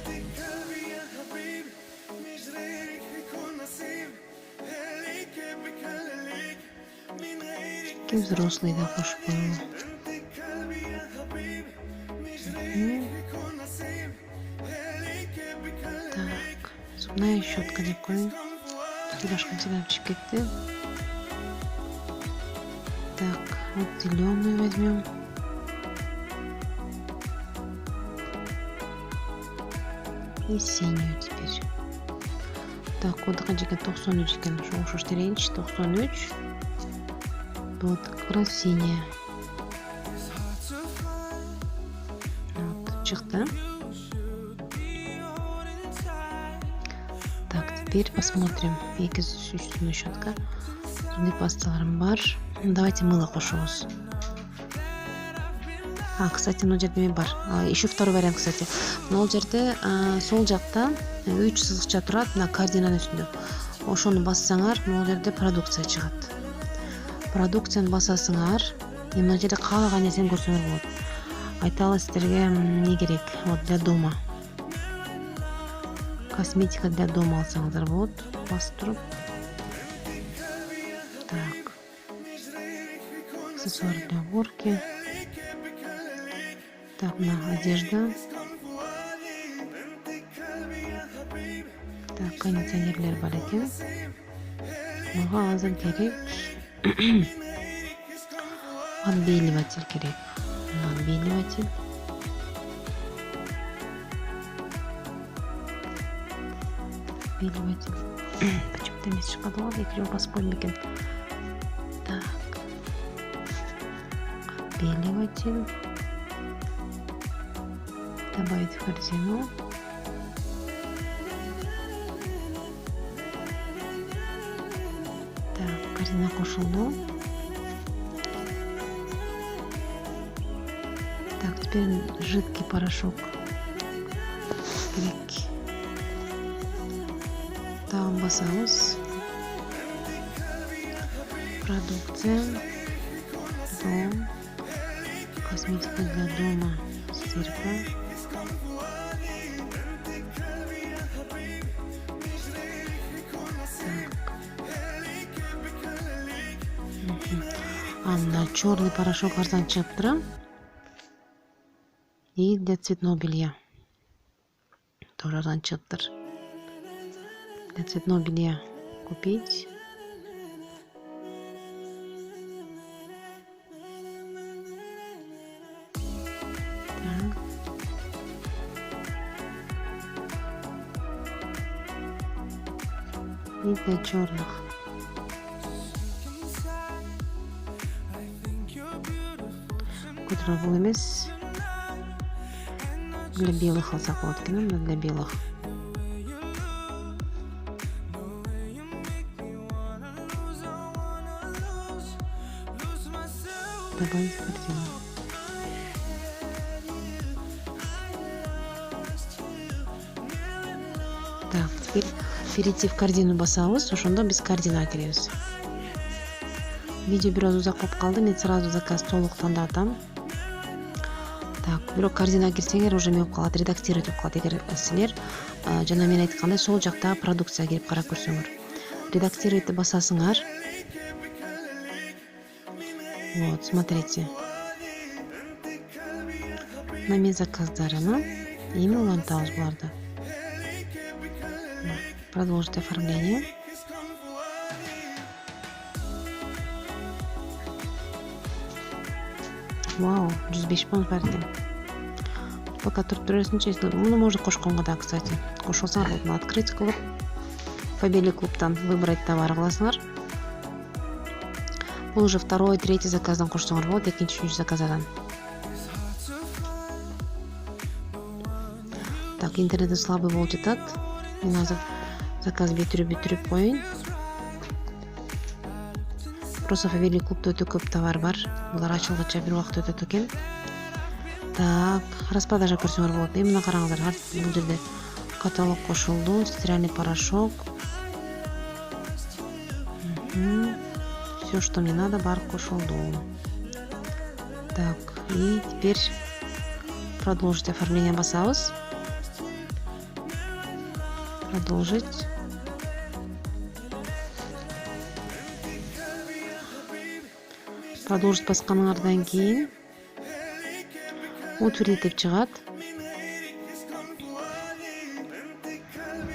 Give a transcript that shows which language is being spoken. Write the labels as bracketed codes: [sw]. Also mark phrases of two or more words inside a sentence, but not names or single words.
[ky] Взрослый да кошуп коелу. Мына щетка деп коеюн. Сүйлөшкөн сыйдан чыгып кетти. [ru] Так, вот зеленый возьмем. И синюю теперь. Так, [ky] коду канча экен? 93 экен. Ошого окшоштурейинчи. 93. [ru] Вот, как раз синяя. Вот, чыкты. Так, теперь посмотрим. [ky] Эки үстүнө щетка. Зубный пасталарым бар. Давайте мыло кошобуз. Кстати, мына жерде эме бар. [ru] Еще второй вариант, кстати. [ky] Мына жерде сол жакта 3 сызыкча турат, мына координанын үстүндө. Ошону бассаңар, мына жерде продукция чыгат. Продукцияны басасыңар, мына жерде каалаган нерсени көрсөңөр болот. Айталы сиздерге эмне керек? [ru] Вот для дома. Косметика для дома [ky] алсаңыздар болот. Басып туруп. [ru] Так. Аксессуар для уборки. Так, на одежда. Так, [ky] кондиционерлер бар экен. Мага азыр керек. Отбеливатель керек. [ru] Отбеливатель. Отбеливатель. [ky] Почему-то эмес чыкпады го, эки жолу басып койдум экен. [ru] Так. Отбеливатель. Добавить в корзину. Так, корзина кошулду. Так, теперь жидкий порошок. [ky] Керек. Дагы басабыз. [ru] Продукция. Дом. Косметика для дома. Стирка. [ky] Мына [ru] черный порошок [ky] арзан чыгып турат. [ru] И для цветного белья тоже [ky] арзан чыгыптыр. [ru] Для цветного белья купить. Так. И для черных. [ky] Бул эмес. [ru] Для белых [ky] алсак болот экен, [ru] для белых. Добавить в корзину. [ky] Так, теперь [ru] перейти в корзину [ky] басабыз, ошондо биз корзинага киребиз. Видео бир аз узак болуп калды, мен сразу заказ толук тандап атам. Так, бирок корзинага кирсеңер уже эме болуп калат, редактировать болуп калат. Эгер силер жана мен айткандай сол жакта продукция кирип карап көрсөңөр. Редактировать басасыңар. [ru] Вот, смотрите. [ky] На мен заказдарына эми улантабыз буларды. [ru] Продолжить оформление. [ky] Вау, 105 понд бар экен. Пока туруп бересиңчи, муну можно кошконго да, кстати. Кошулсаң болот, открыть кылып, Фабели клубтан [ru] выбрать товар [ky] кыласыңар. Бул [ru] уже второй, третий [ky] заказдан кошсоңор болот, экинчи, үчүнчү заказдан. Так, интернет слабый болуп жатат. Мен азыр заказ бүтүрүп коеюн. Просто Фабели клубда өтө көп товар бар. Булар ачылгыча бир убакыт өтөт экен. Так, распродажа көрсөңөр болот. Мына караңыздар, бул жерде каталог кошулду, [ru] стиральный порошок. Все, что мне надо, [ky] бар кошулду. [ru] Так, и теперь продолжить оформление басабыз. Продолжить. [ky] Продолжить басканыңардан кийин утвердить деп чыгат.